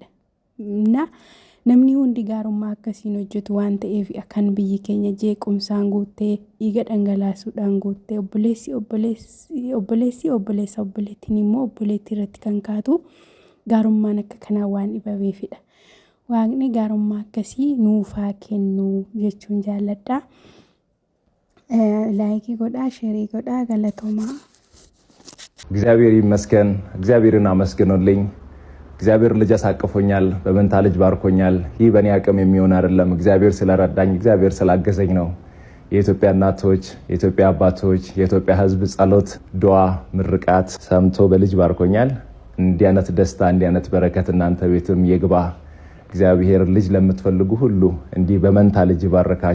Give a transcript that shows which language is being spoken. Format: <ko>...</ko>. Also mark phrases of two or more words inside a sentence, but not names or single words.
<om>Namni hundi gaarummaa akkasiin hojjetu waan ta'eef akkan biyyi keenya jeequmsaan guuttee, dhiiga dhangalaasuudhaan guuttee, obboleettiin immoo obboleettii irratti kan kaatu gaarummaan akka kanaa waan dhibabeefidha. Waaqni gaarummaa akkasii nuuf haa kennu jechuun jaalladha. Laayikii godhaa, sheerii godhaa, galatoomaa.</om> <am>እግዚአብሔር ይመስገን። እግዚአብሔርን አመስግኑልኝ። እግዚአብሔር ልጅ አሳቅፎኛል፣ በመንታ ልጅ ባርኮኛል። ይህ በእኔ አቅም የሚሆን አይደለም። እግዚአብሔር ስለረዳኝ፣ እግዚአብሔር ስላገዘኝ ነው። የኢትዮጵያ እናቶች፣ የኢትዮጵያ አባቶች፣ የኢትዮጵያ ሕዝብ ጸሎት፣ ዱዓ፣ ምርቃት ሰምቶ በልጅ ባርኮኛል። እንዲህ አይነት ደስታ፣ እንዲህ አይነት በረከት እናንተ ቤትም ይግባ። እግዚአብሔር ልጅ ለምትፈልጉ ሁሉ እንዲህ በመንታ ልጅ ይባርካችሁ።</am>